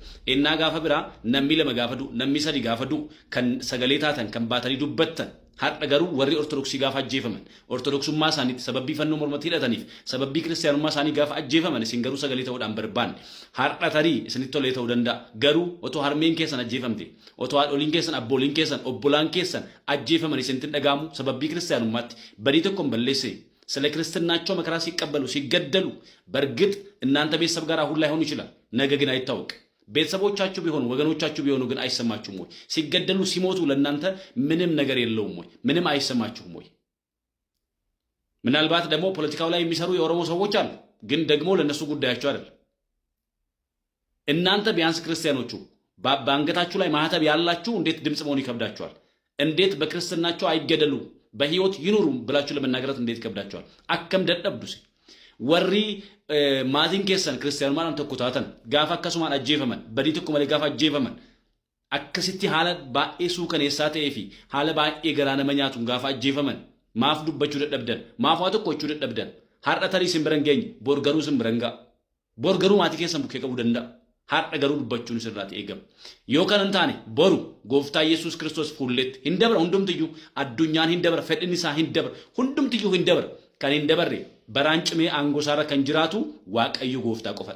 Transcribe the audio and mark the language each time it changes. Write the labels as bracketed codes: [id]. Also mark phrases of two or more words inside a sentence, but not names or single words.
[om] Ennaa gaafa biraa namni 2 gaafadu namni 3 gaafadu kan sagalee taatan kan baatanii dubbattan har'a garuu warri ortodoksii gaafa ajjeefaman ortodoksummaa isaaniitti sababii fannoo mormatti hidhataniif sababii kiristiyaanummaa isaanii gaafa ajjeefaman isin garuu sagalee ta'uudhaan barbaanne har'a tarii isinitti tolee ta'uu danda'a. Garuu otoo harmeen keessan ajjeefamte otoo haadholiin keessan abbooliin keessan obbolaan keessan ajjeefaman isinitti dhagaamu sababii kiristiyaanummaatti badii tokkoon balleesse [am] ስለ ክርስትናቸው መከራ ሲቀበሉ ሲገደሉ በርግጥ እናንተ ቤተሰብ ጋር አሁን ላይ ሆን ይችላል ነገ ግን አይታወቅ ቤተሰቦቻችሁ ቢሆኑ ወገኖቻችሁ ቢሆኑ ግን አይሰማችሁም ወይ? ሲገደሉ ሲሞቱ ለእናንተ ምንም ነገር የለውም ወይ? ምንም አይሰማችሁም ወይ? ምናልባት ደግሞ ፖለቲካው ላይ የሚሰሩ የኦሮሞ ሰዎች አሉ፣ ግን ደግሞ ለነሱ ጉዳያቸው አይደለም። እናንተ ቢያንስ ክርስቲያኖቹ በአንገታችሁ ላይ ማህተብ ያላችሁ እንዴት ድምጽ መሆን ይከብዳችኋል? እንዴት በክርስትናቸው አይገደሉ በህይወት ይኑሩ ብላችሁ ለመናገራት እንዴት ይከብዳችኋል? [om] akkam dadhabdusi warri maatiin keessan kiristiyaanummaan tokko gaafa akkasumaan ajjeefaman badii tokko malee gaafa ajjeefaman akkasitti haala baay'ee suukaneessaa ta'ee fi haala baay'ee garaa nama nyaatuun gaafa ajjeefaman maaf dubbachuu dadhabdan maaf waa tokko jechuu dadhabdan har'a tarii isin biran geenye bor garuu isin biran ga'a bor garuu maatii keessan bukkee qabuu danda'a har'a garuu dubbachuun sirraati eegama yoo kan hin taane boru gooftaa Yesuus Kiristoos fuulletti hin dabra hundumtiyyuu addunyaan hin dabra fedhin isaa hin dabra hundumtiyyuu hin dabra kan hin dabarre barancime angosaara kan jiraatu waaqayyo gooftaa qofadha.